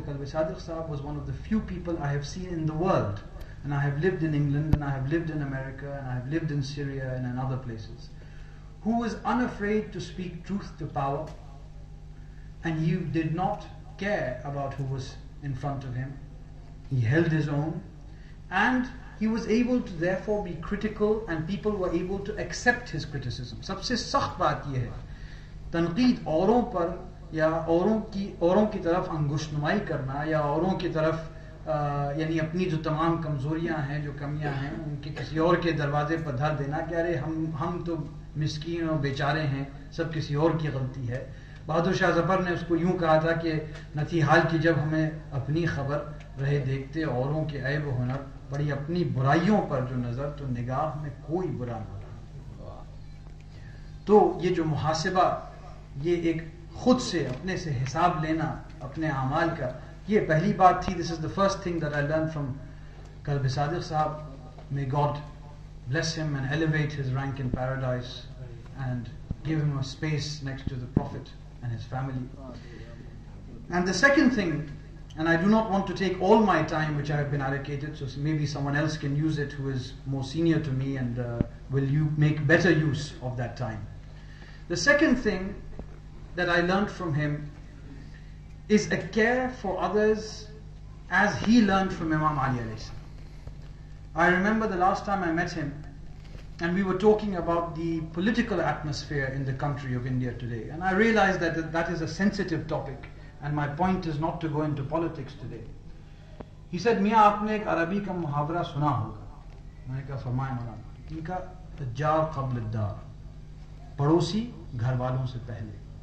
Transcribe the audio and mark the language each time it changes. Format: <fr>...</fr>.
<en>Kalbe Sadiq Sahab was one of the few people I have seen in the world, and I have lived in England, and I have lived in America, and I have lived in Syria and in other places, who was unafraid to speak truth to power, and he did not care about who was in front of him. He held his own, and he was able to therefore be critical, and people were able to accept his criticism.</en> <ur>سب سے سخت بات یہ ہے تنقید اوروں پر یا اوروں کی طرف انگشت نمائی کرنا، یا اوروں کی طرف یعنی اپنی جو تمام کمزوریاں ہیں، جو کمیاں ہیں، ان کے کسی اور کے دروازے پر دھر دینا کہ ارے ہم تو مسکین اور بیچارے ہیں، سب کسی اور کی غلطی ہے. بہادر شاہ ظفر نے اس کو یوں کہا تھا کہ نہ تھی حال کی جب ہمیں اپنی خبر رہے دیکھتے اوروں کے عیب و ہنر، بڑی اپنی برائیوں پر جو نظر تو نگاہ میں کوئی برا نہ رہا. تو یہ جو محاسبہ، یہ ایک خود سے اپنے سے حساب لینا اپنے اعمال کا، یہ پہلی بات تھی.</ur> <en>This is the first thing that I learn from Kalbe Sadiq Sahab. May God bless him and elevate his rank in paradise and give him a space next to the Prophet and his family. And the second thing, and I do not want to take all my time which I have been allocated, so maybe someone else can use it who is more senior to me and will you make better use of that time. The second thing that I learned from him is a care for others as he learned from Imam Ali alayhi salam. I remember the last time I met him and we were talking about the political atmosphere in the country of India today, and I realized that is a sensitive topic and my point is not to go into politics today.</en> <ur>He said, میاں آپ نے ایک عربی کا محاورہ سنا ہوگا. میں نے کہا فرمائیں مولانا. ان کا</ur> <ar>الجار قبل الدار،</ar> <ur>پڑوسی گھر والوں سے پہلے.</ur>